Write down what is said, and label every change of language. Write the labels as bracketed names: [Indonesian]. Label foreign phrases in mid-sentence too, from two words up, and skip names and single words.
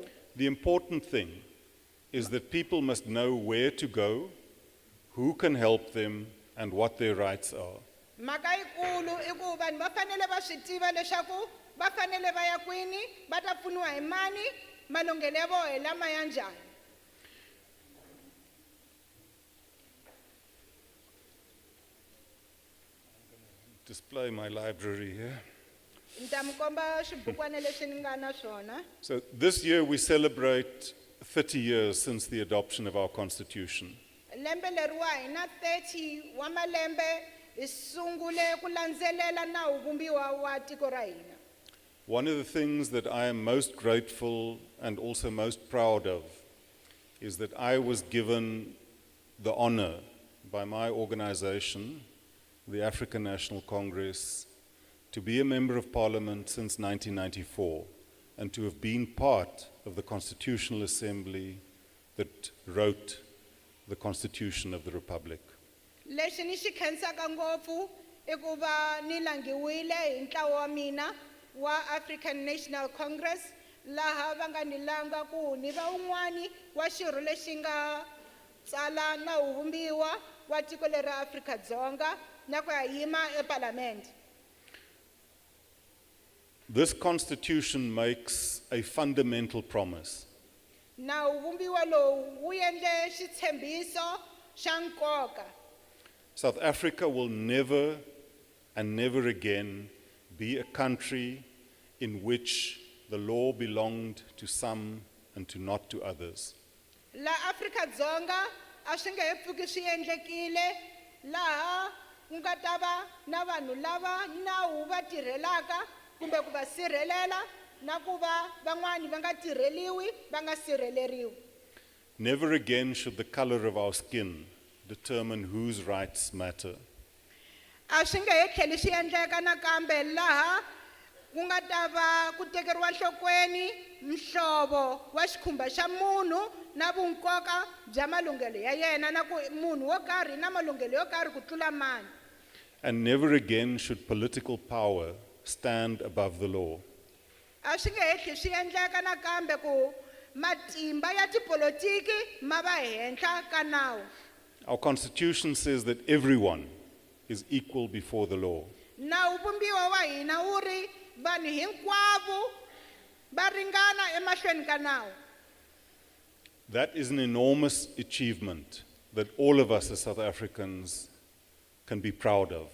[English] The important thing is that people must know where to go, who can help them, and what their rights are. [Tsonga] Mhaka yikulu I ku vanhu va fanele va swi tiva leswaku va fanele va ya kwini, va ta pfuniwa hi mani, malunghelo ya vona hi lama ya njhani. [English] Display my library here. [Tsonga] Nta mi komba swibukwana leswi ni nga na swona. [English] So this year we celebrate 30 years since the adoption of our constitution. [Tsonga] Lembe leriwa hi na 30 wa malembe hi sungule ku landzelela nawu vumbiwa wa tiko ra hina. [English] One of the things that I am most grateful and also most proud of is that I was given the honor by my organization, the African National Congress, to be a member of parliament since 1994 and to have been part of the Constitutional Assembly that wrote the Constitution of the Republic. [Tsonga] Lexi ni xi khensaka ngopfu I ku va ni langhiwile hi ntlawa wa mina wa African National Congress laha va nga ni langa ku ni va un'wani wa xirho lexi nga tsala nawu vumbiwa wa tiko leri Afrika-Dzonga na ku ya yima eParliament. [English] This constitution makes a fundamental promise. [Tsonga] nawu vumbiwa lowu wu endle xitshembiso xa nkoka. [English] South Africa will never and never again be a country in which the law belonged to some and to not to others. [Tsonga] La Afrika-Dzonga a swi nge he pfuki swi endlekile laha ku nga ta va na vanhu lava nawu va tirhelaka kumbe ku va sirhelela na ku va van'wani va nga tirheliwi va nga sirheleriwi. [English] Never again should the color of our skin determine whose rights matter. [Tsonga] A swi nge he tlheli swi endleka nakambe laha ku nga ta va ku tekeriwa nhlokweni mhlovo wa xikhumba xa munhu na vunkoka bya malunghelo ya yena na ku munhu wo karhi na malunghelo yo karhi ku tlula mani. [English] And never again should political power stand above the law. [Tsonga] A swi nge he tlheli swi endleka nakambe ku matimba ya tipolotiki ma va henhla ka nawu. [English] Our constitution says that everyone is equal before the law. [Tsonga] Nawu vumbiwa wa hina wu ri vanhu hinkwavo va ringana emahlweni ka nawu. [English] That is an enormous achievement that all of us as South Africans can be proud of.